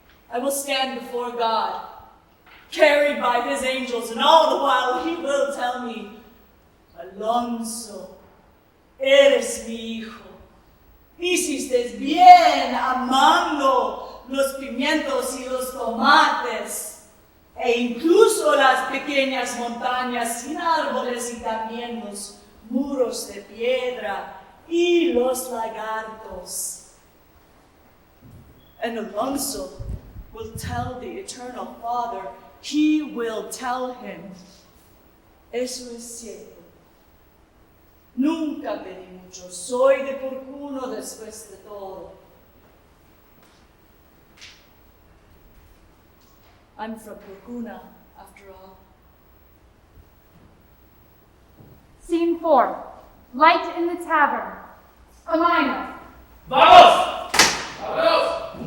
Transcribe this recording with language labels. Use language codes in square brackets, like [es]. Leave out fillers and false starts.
[en] I will stand before God, carried by his angels, and all the while he will tell me, Alonso, [es] eres mi hijo. Hiciste bien amando los pimientos y los tomates, e incluso las pequeñas montañas sin árboles y también los muros de piedra y los lagartos. [en] And Alonso will tell the Eternal Father, he will tell him, [es] eso es cierto. Nunca pedí mucho, soy de Porcuno después de todo. [en] I'm from Porcuna, after all. Scene 4. Light in the tavern. A minor. [es] Vamos! Vamos!